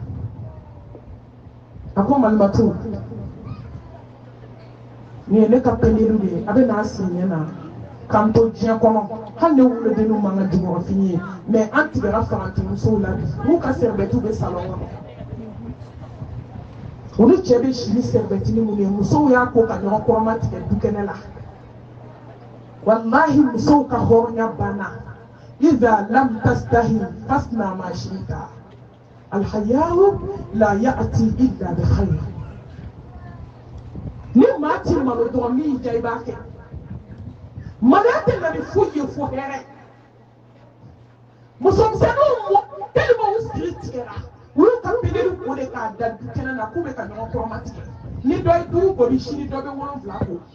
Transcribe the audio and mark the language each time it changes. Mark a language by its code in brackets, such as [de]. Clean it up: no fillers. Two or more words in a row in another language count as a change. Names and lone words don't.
[bm] a ko malimatu nin ye ne ka pendelu de ye a bɛ n'a si ɲɛ na k'an to diɲɛ kɔnɔ hali ne wolodenw man ka jukɔrɔfini ye mɛ an tigɛra farantimusow la bi n'u ka sɛribɛtiw bɛ salon kɔnɔ olu cɛ bɛ si ni sɛribɛtini minnu ye musow y'a ko ka ɲɔgɔn kɔrɔma tigɛ dukɛnɛ la walahi musow ka hɔrɔnya banna [ar] إذا لم تستح فاصنع ما شئت الحياء لا يأتي إلا بخير [bm] ni maa ti malo dɔrɔn min ja i b'a kɛ maloya tɛ na ni foyi ye fo hɛrɛ musomisɛnninw mɔ tellement u siri tigɛra olu ka pendeli ko de k'a da dukɛnɛ na k'u bɛ ka ɲɔgɔn kɔrɔma tigɛ ni dɔ ye 5 boli sini dɔ bɛ 7 ko